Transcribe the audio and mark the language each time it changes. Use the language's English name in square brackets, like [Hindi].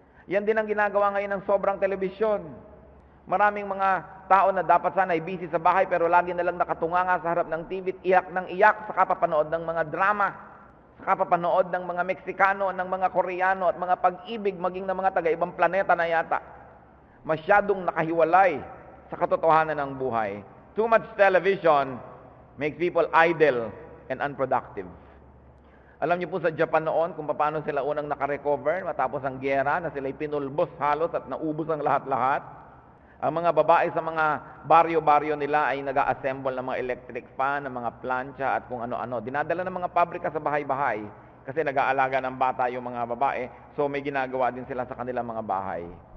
[Filipino] Yan din ang ginagawa ngayon ng sobrang telebisyon. Maraming mga tao na dapat sana ay busy sa bahay pero lagi na lang nakatunganga sa harap ng TV, iyak ng iyak sa kapapanood ng mga drama, sa kapapanood ng mga Meksikano, ng mga Koreano at mga pag-ibig maging ng mga taga-ibang planeta na yata. Masyadong nakahiwalay sa katotohanan ng buhay. [English] Too much television makes people idle and unproductive. [Filipino] Alam niyo po sa Japan noon kung paano sila unang nakarecover matapos ang gyera na sila'y pinulbos halos at naubos ang lahat-lahat. Ang mga babae sa mga baryo-baryo nila ay nag-a-assemble ng mga electric fan, ng mga plancha at kung ano-ano. Dinadala ng mga pabrika sa bahay-bahay kasi nag-aalaga ng bata yung mga babae, so may ginagawa din sila sa kanilang mga bahay.